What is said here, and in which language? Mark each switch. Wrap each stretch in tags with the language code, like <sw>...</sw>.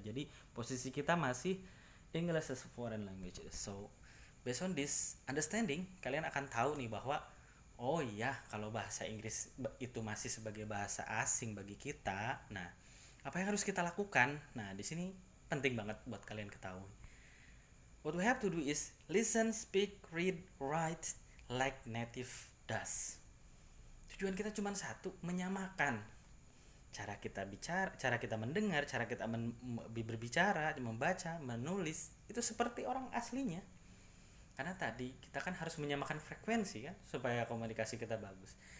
<id>Jadi posisi kita masih</id> <en>English as a foreign language. So based on this understanding,</en> <id>kalian akan tahu nih bahwa oh iya, kalau bahasa Inggris itu masih sebagai bahasa asing bagi kita. Nah, apa yang harus kita lakukan? Nah, di sini penting banget buat kalian ketahui.</id> <en>What we have to do is listen, speak, read, write like native does.</en> <id>Tujuan kita cuma satu, menyamakan cara kita bicara, cara kita mendengar, cara kita berbicara, membaca, menulis itu seperti orang aslinya. Karena tadi kita kan harus menyamakan frekuensi kan supaya komunikasi kita bagus.</id>